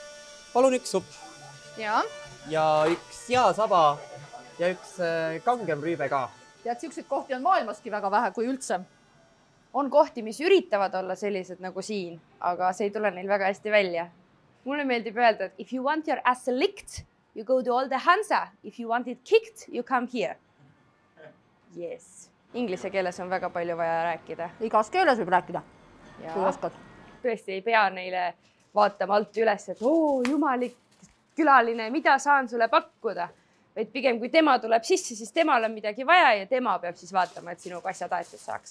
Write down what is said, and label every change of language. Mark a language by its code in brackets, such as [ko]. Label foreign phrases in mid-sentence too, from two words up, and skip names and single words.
[et] Palun üks supp. Ja. Ja üks seasaba ja üks kangem rüübe ka. Tead, siukseid kohti on maailmaski väga vähe, kui üldse. On kohti, mis üritavad olla sellised nagu siin, aga see ei tule neil väga hästi välja. Mulle meeldib öelda, et [en] if you want your ass licked, you go to all the Hansa. If you want it kicked, you come here. Yes. [et] Inglise keeles on väga palju vaja rääkida. Igas keeles võib rääkida. Kui oskad. Tõesti ei pea neile vaatama alt üles, et jumalik külaline, mida saan sulle pakkuda. Vaid pigem, kui tema tuleb sisse, siis temal on midagi vaja ja tema peab siis vaatama, et sinu asjad aetud saaks.